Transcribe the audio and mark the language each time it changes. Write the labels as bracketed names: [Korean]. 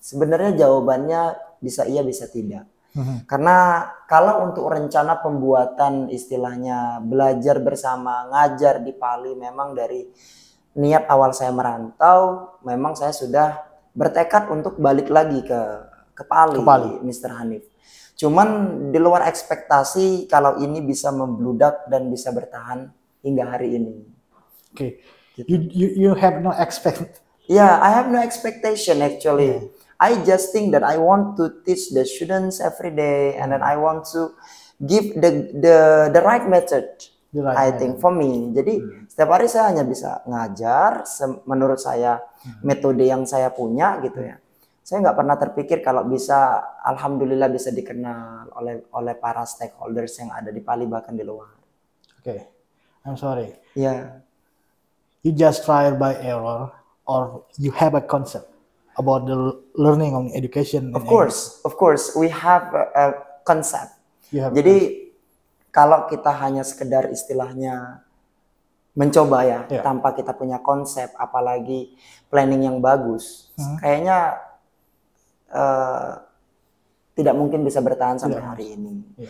[Indonesian] Sebenarnya jawabannya bisa iya bisa tidak. Karena kalau untuk rencana pembuatan istilahnya belajar bersama, ngajar di Pali, memang dari niat awal saya merantau, memang saya sudah bertekad untuk balik lagi ke Pali, Mr. Hanif. Cuman di luar ekspektasi kalau ini bisa membludak dan bisa bertahan hingga hari ini. [English] Oke. You have no expect. Yeah, I have no expectation actually. I just think that I want to teach the students every day, and then I want to give the right method. I think for me. [Indonesian] Jadi setiap hari saya hanya bisa ngajar menurut saya metode yang saya punya gitu ya. Saya nggak pernah terpikir kalau bisa, alhamdulillah bisa dikenal oleh para stakeholders yang ada di Pali bahkan di luar. [English] Okay, I'm sorry. Yeah. You just trial by error, or you have a concept about the learning on education? Of course, we have a concept. [Indonesian] Jadi kalau kita hanya sekedar istilahnya mencoba ya, tanpa kita punya konsep, apalagi planning yang bagus, kayaknya tidak mungkin bisa bertahan sampai hari ini.